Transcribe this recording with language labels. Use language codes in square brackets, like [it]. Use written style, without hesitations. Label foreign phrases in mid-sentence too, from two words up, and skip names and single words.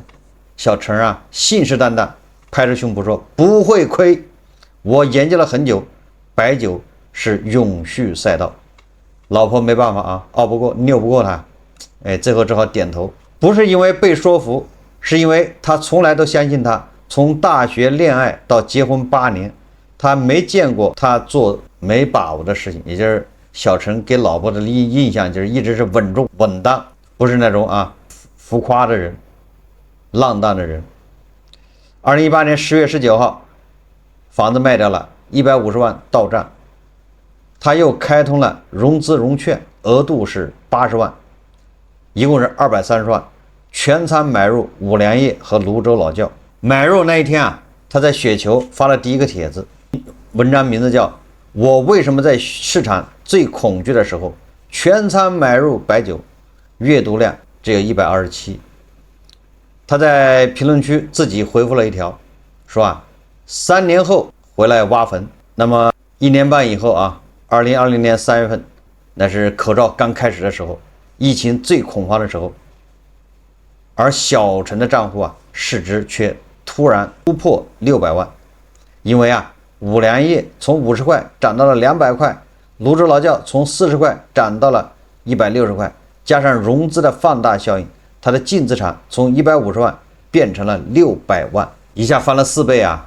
[zh] 小陳啊，信誓旦旦拍着胸脯說不會虧，我研究了很久，白酒是永續賽道。老婆沒辦法啊，拗不過拗不過他，最後只好點頭。不是因為被說服，是因為他從來都相信他。從大學戀愛到結婚8年，他沒見過他做沒把握的事情。也就是小陳給老婆的印象就是一直是穩重穩當，不是那種啊浮誇的人，浪蕩的人。2018年10月19號，房子賣掉了，150萬到賬。他又開通了融資融券，額度是80萬，一共是230萬，全倉買入五糧液和泸州老窖。買入那一天啊，他在雪球發了第一個帖子，文章名字叫《我為什麼在市場最恐懼的時候全倉買入白酒》，閱讀量只有127。他在評論區自己回復了一條，說啊，3年後回來挖墳。那麼1年半以後啊，2020年3月份，那是口罩剛開始的時候，疫情最恐慌的時候，而小陳的賬戶啊，市值卻突然突破600萬，因為啊，五糧液從50塊漲到了200塊，泸州老窖從40塊漲到了160塊，加上融資的放大效應，他的淨資產從150萬變成了600萬，一下翻了4倍啊！